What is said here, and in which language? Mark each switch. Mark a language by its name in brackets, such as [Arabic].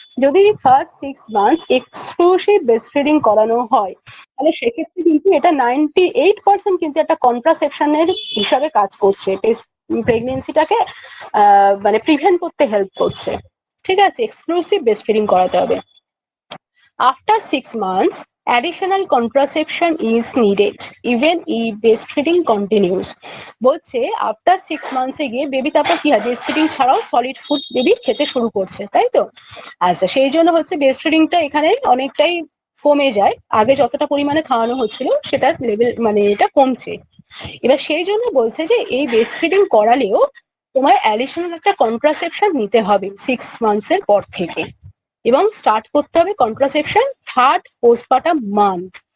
[Bangla] যদি first 6 months exclusive breast feeding করানো হয়, তাহলে সেক্ষেত্রে কিন্তু এটা 98% কিন্তু একটা কন্ট্রাসেপশনের হিসাবে কাজ করছে, প্রেগনেন্সিটাকে মানে প্রিভেন্ট করতে হেল্প করছে। ঠিক আছে, এক্সক্লুসিভ ব্রেস্ট ফিডিং করাতে হবে। [English] After 6 months additional contraception is needed even if breastfeeding continues। [Bangla] বলছে আফটার 6 মান্থসে গিয়ে বেবি তারপর কি হয়, ব্রেস্টফিডিং ছাড়াও সলিড ফুড বেবি খেতে শুরু করছে, তাই তো? আচ্ছা, সেই জন্য হচ্ছে ব্রেস্টফিডিংটা এখানে অনেকটাই কমে যায়, আগে যতটা পরিমাণে খাওয়ানো হচ্ছিল সেটার লেভেল মানে এটা কমছে। এবার সেই জন্য বলছে যে এই ব্রেস্টফিডিং করালেও তোমার অ্যাডিশনাল একটা কন্ট্রাসেপশন নিতে হবে 6 মান্থসের পর থেকে, এবং স্টার্ট করতে হবে কন্ট্রাসেপশন থার্ড পোস্টপার্টাম মান্থ।